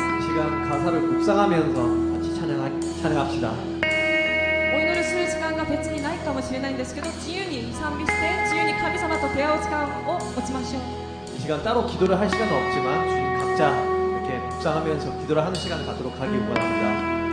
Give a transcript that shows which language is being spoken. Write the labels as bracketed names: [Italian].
[Korean] 시간 가사를 묵상하면서 같이 찬양합시다. [Japanese] お祈りする時間が別にないかもしれないんですけど、自由に賛美して自由に神様と出会う時間を持ちましょう。 [Korean] 이 시간 따로 기도를 할 시간은 없지만 주님 각자 이렇게 묵상하면서 기도를 하는 시간을 갖도록 하기 원합니다.